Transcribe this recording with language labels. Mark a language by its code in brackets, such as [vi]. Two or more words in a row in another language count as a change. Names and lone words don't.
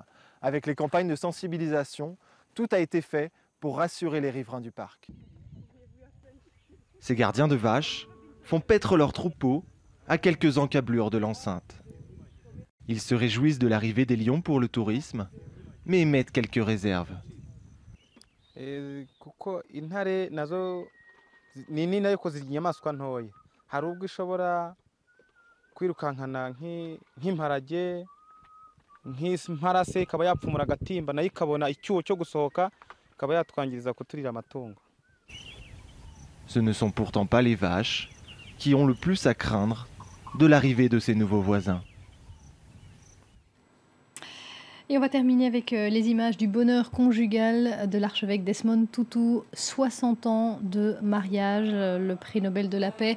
[fr] Avec les campagnes de sensibilisation, tout a été fait pour rassurer les riverains du parc. Ces gardiens de vaches font paître leurs troupeaux à quelques encablures de l'enceinte. Ils se réjouissent de l'arrivée des lions pour le tourisme, mais émettent quelques réserves. [rw] kwirukankana nk'imparage nk'imparase ikaba yapfumura agatimba nayo ikabona icyuho cyo gusohoka ikaba yatwangiriza kuturira amatungo. [fr] Ce ne sont pourtant pas les vaches qui ont le plus à craindre de l'arrivée de ces nouveaux voisins. Et on va terminer avec les images du bonheur conjugal de l'archevêque Desmond Tutu, 60 ans de mariage, le prix Nobel de la paix.